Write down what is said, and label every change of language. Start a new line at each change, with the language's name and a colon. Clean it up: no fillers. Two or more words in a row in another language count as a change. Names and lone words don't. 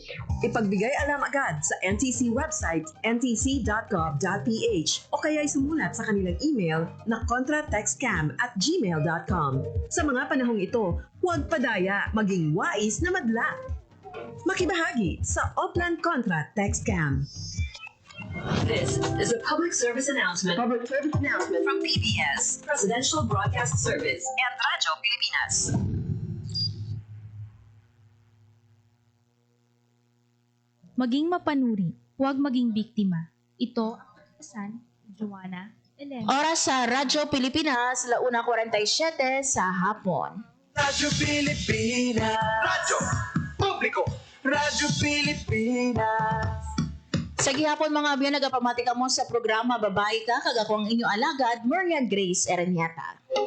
Filipino: Ipagbigay alam agad sa NTC website ntc.gov.ph o kaya sumulat sa kanilang email na contratextcam@gmail.com. Sa mga panahong ito, huwag padaya, maging wais na madla. Makibahagi sa Oplan Contra Text Scam.
English: This is a public service announcement. Public service announcement From PBS, Presidential Broadcast Service, and Radyo Pilipinas.
Filipino: Maging mapanuri, huwag maging biktima. Ito ang katasan, Joanna Elena. Oras sa Radyo Pilipinas, 1:47 sa hapon. Radyo Pilipinas. Radyo Publiko. Radyo Pilipinas.
Hiligaynon: Sa gihapon mga biyan, nagapamati ka mo sa programa Babae Ka, kag ako ang inyong alagad, Marian Grace Ereniata.